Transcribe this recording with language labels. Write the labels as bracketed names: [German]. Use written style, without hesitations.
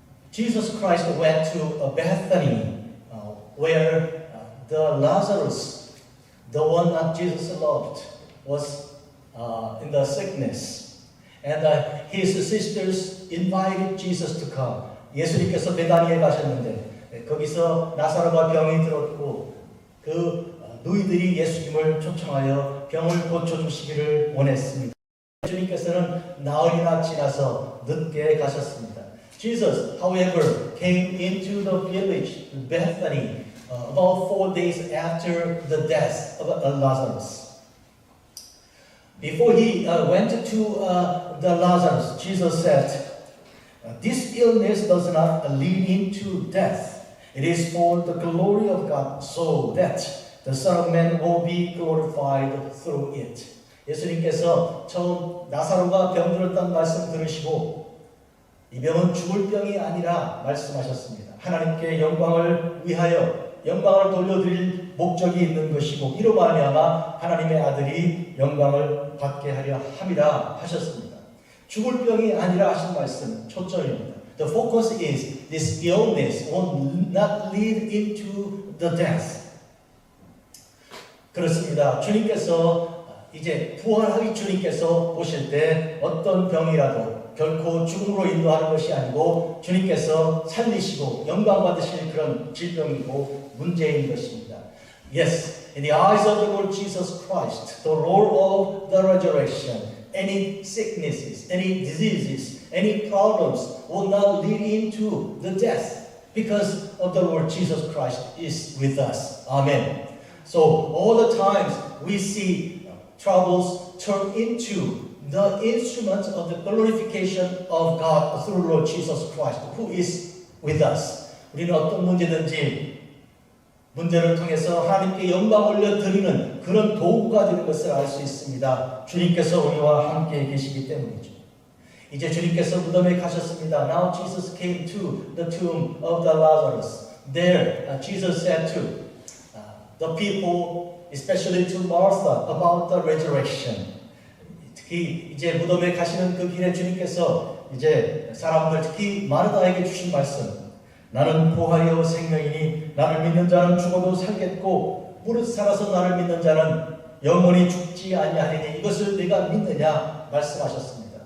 [English] Jesus Christ went to Bethany, where the Lazarus, the one that Jesus loved, was in the sickness. And his sisters invited Jesus to come. [Korean] 예수님께서 베다니에 가셨는데 거기서 나사로가 병이 들었고 그 누이들이 예수님을 초청하여 병을 고쳐주시기를 원했습니다. 주님께서는 나흘이나 지나서 늦게 가셨습니다. [English] Jesus, however, came into the village, Bethany, about 4 days after the death of Lazarus. Before he went to the Lazarus, Jesus said, This illness does not lead into death. It is for the glory of God, so that the Son of Man will be glorified through it. [Korean] 예수님께서 처음 나사로가 병들었다는 말씀 들으시고 이 병은 죽을 병이 아니라 말씀하셨습니다. 하나님께 영광을 위하여 영광을 돌려드릴 목적이 있는 것이고 이로 말미암아 하나님의 아들이 영광을 받게 하려 함이라 하셨습니다. 죽을 병이 아니라 하신 말씀 초점입니다. [English] The focus is this illness will not lead into the death. [Korean] 그렇습니다. 주님께서 이제 부활하기 주님께서 오실 때 어떤 병이라도 결코 죽음으로 인도하는 것이 아니고 주님께서 살리시고 영광 받으실 그런 질병이고 문제인 것입니다. [English] Yes, in the eyes of the Lord Jesus Christ, the Lord of the resurrection, any sicknesses, any diseases, any problems will not lead into the death because of the Lord Jesus Christ is with us. Amen. So all the times we see troubles turn into the instruments of the glorification of God through Lord Jesus Christ, who is with us. [Korean] 우리는 어떤 문제를 통해서 하나님께 영광 올려드리는 그런 도구가 되는 것을 알 수 있습니다. 주님께서 우리와 함께 계시기 때문이죠. 이제 주님께서 무덤에 가셨습니다. [English] Now Jesus came to the tomb of the Lazarus. There, Jesus said to the people, especially to Martha, about the resurrection. [Korean] 특히 이제 무덤에 가시는 그 길에 주님께서 이제 사람들 특히 마르다에게 주신 말씀. 나는 부활이요 생명이니 나를 믿는 자는 죽어도 살겠고 무릇 살아서 나를 믿는 자는 영원히 죽지 아니하리니 이것을 네가 믿느냐 말씀하셨습니다.